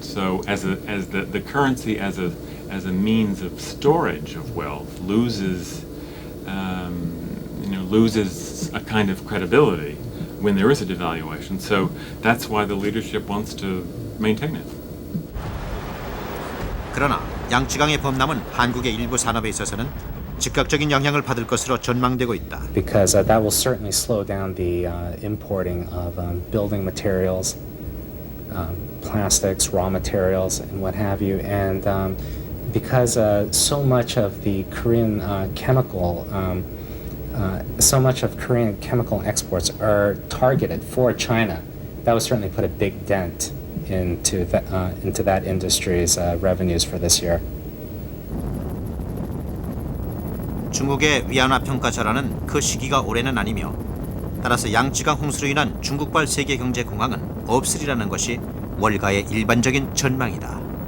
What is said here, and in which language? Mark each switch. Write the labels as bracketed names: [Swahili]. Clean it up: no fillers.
[English] So as the currency as a means of storage of wealth loses a kind of credibility when there is a devaluation. So that's why the leadership wants to maintain it. [Korean] 그러나 양쯔강의 범람은 한국의 일부 산업에 있어서는 즉각적인 영향을 받을 것으로 전망되고 있다. [English] Because that will certainly slow down the importing of building materials, plastics, raw materials, and what have you. And because so much of the Korean chemical exports are targeted for China, that will certainly put a big dent into that industry's revenues for this year. [Korean] 중국의 위안화 평가 절하는 그 시기가 올해는 아니며 따라서 양쯔강 홍수로 인한 중국발 세계 경제 공황은 없으리라는 것이 월가의 일반적인 전망이다.